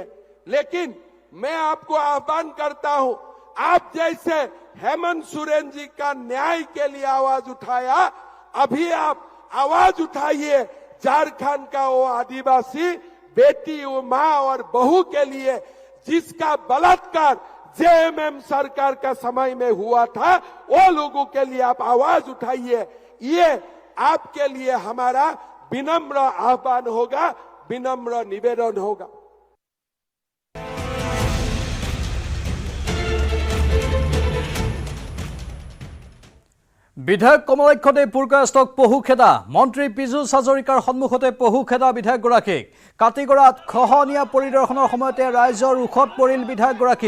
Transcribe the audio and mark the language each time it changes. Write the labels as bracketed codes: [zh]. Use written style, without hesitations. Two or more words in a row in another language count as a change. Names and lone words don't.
[hi] लेकिन मैं आपको आह्वान करता हूं, आप जैसे हेमंत सोरेन जी का न्याय के लिए आवाज उठाया, अभी आप आवाज उठाइए झारखंड का वो आदिवासी बेटी, वो माँ और बहू के लिए जिसका बलात्कार JMM सरकार का समय में हुआ था, वो लोगों के लिए आप आवाज उठाइए। ये आपके लिए हमारा विनम्र आह्वान होगा, विनम्र निवेदन होगा। [as] বিধায়ক কমলাক্ষ দেৱ পুৰকায়স্থক পহু খেদা, মন্ত্ৰী পীযুষ হাজৰিকাৰ সন্মুখতে পহু খেদা বিধায়কগৰাকীক। কাটিগড়াত খহনীয়া পৰিদৰ্শনৰ সময়তে ৰাইজৰ উখত পৰিল বিধায়কগৰাকী।